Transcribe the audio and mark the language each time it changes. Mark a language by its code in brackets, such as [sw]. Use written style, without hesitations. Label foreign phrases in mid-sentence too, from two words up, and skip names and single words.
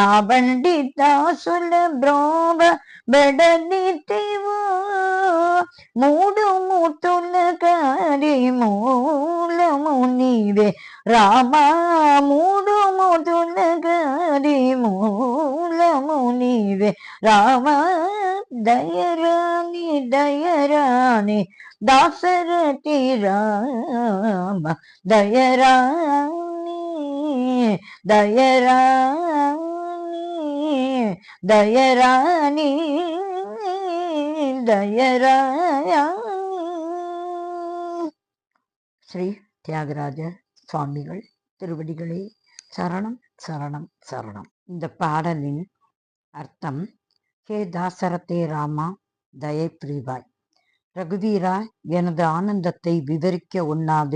[te] వంటి దాసుల బ్రోబ బెడలితివో మూడు మూర్తుల కారి మూలము నీవే రామ మూడు మూర్తుల కారి మూలము నీవే రామ దయరాని దయరాని దాశరథి రామ దయరాని దయరాని దయరాని దయరాని [ta] ஸ்ரீ தியாகராஜ சுவாமிகள் திருவடிகளே சரணம் சரணம் சரணம். இந்த பாடலின் அர்த்தம்: ஹே தாசரதே ராமா, தயை புரிவாய். ரகுவீரா, எனது ஆனந்தத்தை விவரிக்க ஒண்ணாது.